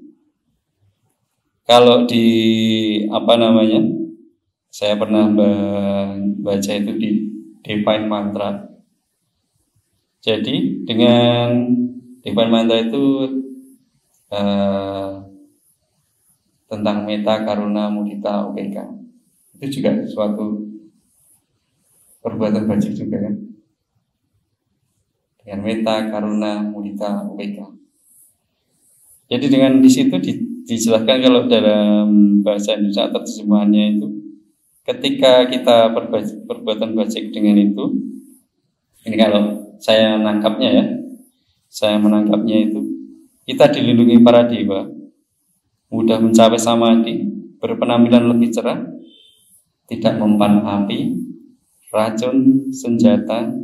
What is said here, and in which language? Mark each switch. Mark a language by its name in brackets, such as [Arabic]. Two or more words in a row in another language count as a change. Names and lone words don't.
[Indonesian] Kalau di saya pernah baca itu di Divine Mantra. Jadi dengan Divine Mantra itu tentang [Pali] metta, karuna, mudita, upekkha. [Indonesian] Itu juga suatu perbuatan bajik juga kan. Dengan [Pali] metta, karuna, mudita, upekkha. [Indonesian] Jadi dengan di situ dijelaskan kalau dalam bahasa Indonesia atau terjemahannya itu, ketika kita perbuatan bajik dengan itu, ini kalau saya menangkapnya itu, kita dilindungi para dewa, mudah mencapai samadhi, berpenampilan lebih cerah, tidak mempan api, racun, senjata,